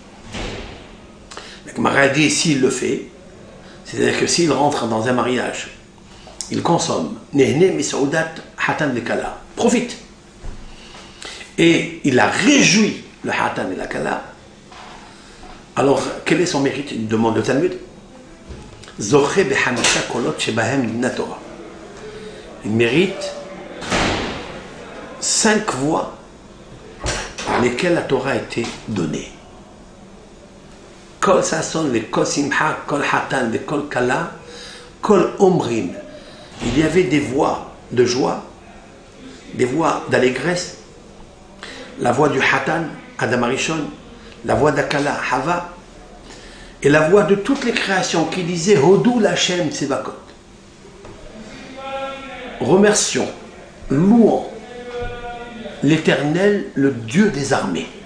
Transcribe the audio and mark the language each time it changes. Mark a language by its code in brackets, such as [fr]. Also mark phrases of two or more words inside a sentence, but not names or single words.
[fr] Le Gemara dit, s'il le fait, c'est-à-dire que s'il rentre dans un mariage, il consomme [he] נהנה מסעודת חתן לכלה. [fr] Profite. Et il a réjoui le Hatan et la Kala. Alors, quel est son mérite? Il demande le Talmud. [he] זוכה בחמשה קולות שבהם ניתנה תורה. [fr] Il mérite 5 voix par lesquelles la Torah a été donnée. [he] קול ששון, le קול שמחה, קול חתן, le קול כלה, קול אומרים. [fr] Il y avait des voix de joie, des voix d'allégresse, la voix du Hatan, [he] אדם הראשון, [fr] la voix d'Akala, Hava, et la voix de toutes les créations qui disaient [he] הודו לה' צבאות. [fr] Remercions, louons l'Éternel, le Dieu des armées.